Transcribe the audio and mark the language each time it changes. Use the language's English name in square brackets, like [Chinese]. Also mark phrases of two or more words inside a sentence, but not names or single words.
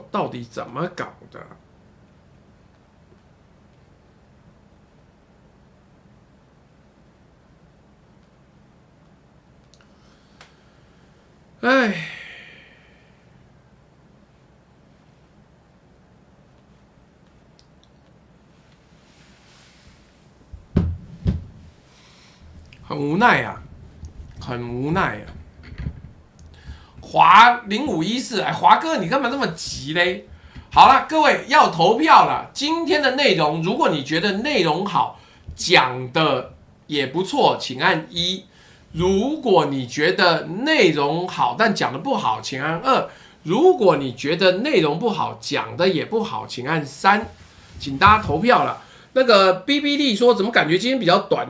[Chinese] 到底怎麼搞的？哎，很無奈啊，很無奈啊。華0514，哎，華哥，你幹嘛這麼急嘞？好了，各位要投票了。今天的內容，如果你覺得內容好，講的也不錯，請按1。如果你覺得內容好但講的不好，請按2。如果你覺得內容不好，講的也不好，請按3。請大家投票了。那個 BBD 說，怎麼感覺今天比較短？